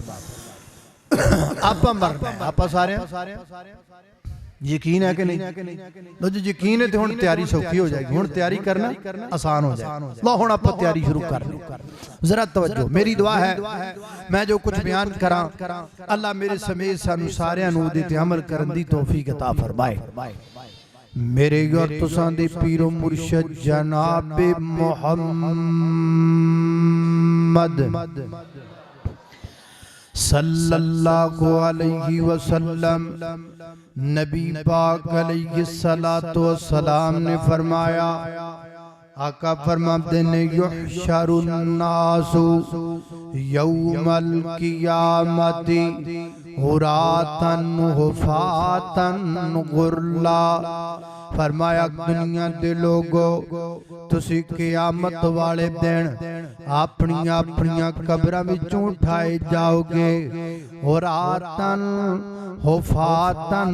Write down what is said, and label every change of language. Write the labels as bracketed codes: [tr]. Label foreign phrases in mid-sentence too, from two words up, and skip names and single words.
[pa] آپاں مرنا آپاں سارے یقین ہے کہ نہیں لو جو یقین ہے تو ہن تیاری سوکھی ہو جائے گی ہن تیاری کرنا آسان ہو جائے. لو ہن آپاں تیاری شروع کر ذرا توجہ میری دعا ہے میں جو کجھ بیان کرا اللہ میرے سمیت سانوں ساریاں نوں اوہدے تے عمل کرن دی توفیق عطا فرمائے. میرے اور تساں دے پیر و مرشد جناب [ar] محمد صلى الله عليه وسلم [pa] نبی پاک [ar] عليه الصلاة والسلام [pa] نے فرمایا آقا فرماتے نے [ar] يحشر الناس يوم القيامة عراة حفاة غرلا. [pa] فرمایا دنیا دے لوکو تسی قیامت والے دن اپنی اپنی قبراں وچوں اٹھائے جاؤ گے [ar] عراة حفاة